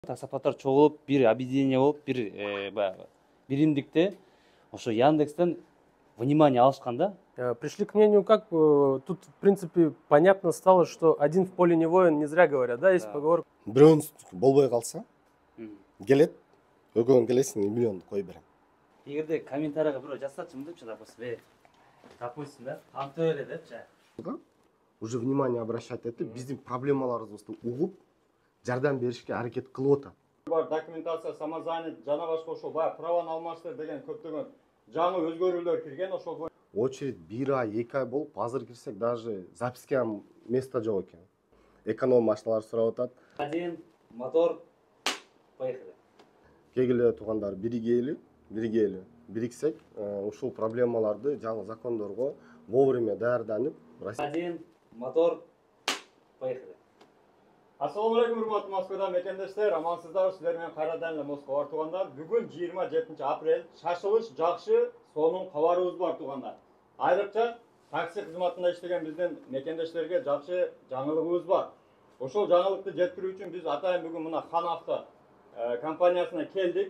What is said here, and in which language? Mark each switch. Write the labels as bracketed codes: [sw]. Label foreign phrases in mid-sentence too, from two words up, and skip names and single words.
[ky] таксопарктар чогулуп бир объединение болуп бир баягы биримдикте ошо Яндекстен внимание алышкан да. [ru] Пришли к мнению, как тут, в принципе, понятно стало, что один в поле не воин, не зря говорят, да, есть поговорка. [ky] Бирөөнүн болбой калса, келет, экөөнүн келесиң, миллионду кой берем. Эгерде комментарийга бирөө жазсачы депчи, допустим, да, антып эле депчи. [ru] Уже внимание обращать [ky] этип, биздин проблемаларыбызды угуп, жардам беришке аракет кылып атат. Бар документация, самозанят, жана башка ошол баягы праваны алмаштыр деген көптөгөн жаңы өзгөрүүлөр кирген ошол. Очередь 1 ай, 2 ай болуп, азыр кирсек даже записке место жок экен. Эконом машиналар сурап атат. [ru] Один, мотор, поехали. [ky] Кегиле туугандар биригели, бириксек, ушул проблемаларды жаңы закондорго вовремя даярданып, [ru] Один, мотор, поехали. [ky] Ассаламу алейкум, урматтуу Москвада мекендештер, амансыздарбы, силер менен кайрадан эле Москва бар туугандар. Бүгүн 27 апрель, шашылыш жакшы сонун кабарыбыз бар туугандар. Айрыкча такси кызматында иштеген биздин мекендештерге жакшы жаңылыгыбыз бар. Ошол жаңылыкты жеткирүү үчүн биз атайын бүгүн мына Хан Авто компаниясына келдик.